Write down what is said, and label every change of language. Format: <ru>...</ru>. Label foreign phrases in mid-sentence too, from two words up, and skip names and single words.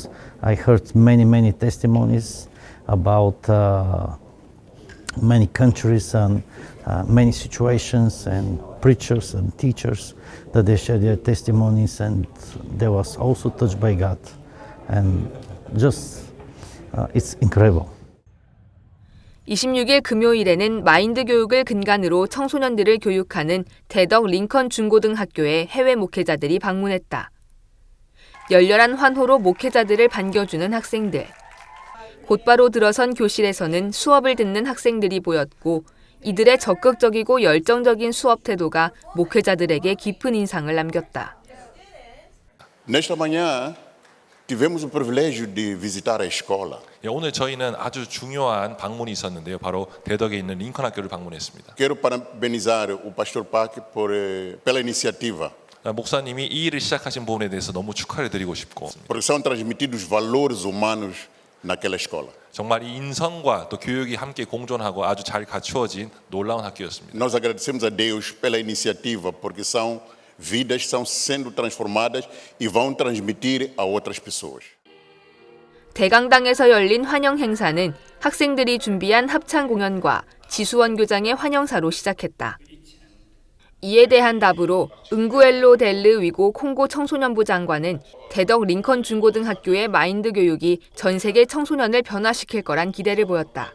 <en>I heard many testimonies about many countries and many situations, and preachers and teachers that they shared their testimonies, and they was also touched by God, and just it's incredible.</en> <ko>26일 금요일에는 마인드 교육을 근간으로 청소년들을 교육하는 대덕 링컨 중고등학교에 해외 목회자들이 방문했다. 열렬한 환호로 목회자들을 반겨주는 학생들. 곧바로 들어선 교실에서는 수업을 듣는 학생들이 보였고 이들의 적극적이고 열정적인 수업 태도가 목회자들에게 깊은 인상을 남겼다.</ko> <pt>Nesta manhã, tivemos o privilégio de visitar a escola.</pt> <ko>오늘 저희는 아주 중요한 방문이 있었는데요. 바로 대덕에 있는 링컨 학교를 방문했습니다.</ko> <pt>Quero parabenizar o pastor Pac pela iniciativa,</pt> <ko>목사님이 이 일을 시작하신 부분에 대해서 너무 축하를 드리고 싶고</ko> <pt>porque são transmitidos valores humanos naquela escola.</pt> <ko>정말 이 인성과 또 교육이 함께 공존하고 아주 잘 갖추어진 놀라운 학교였습니다.</ko> <pt>Nós agradecemos a Deus pela iniciativa, porque são vidas que estão sendo transformadas e vão transmitir a outras pessoas.</pt> <ko>대강당에서 열린 환영 행사는 학생들이 준비한 합창 공연과 지수원 교장의 환영사로 시작했다. 이에 대한 답으로 응구엘로 델르 위고 콩고 청소년부 장관은 대덕 링컨 중고등학교의 마인드 교육이 전 세계 청소년을 변화시킬 거란 기대를 보였다.</ko>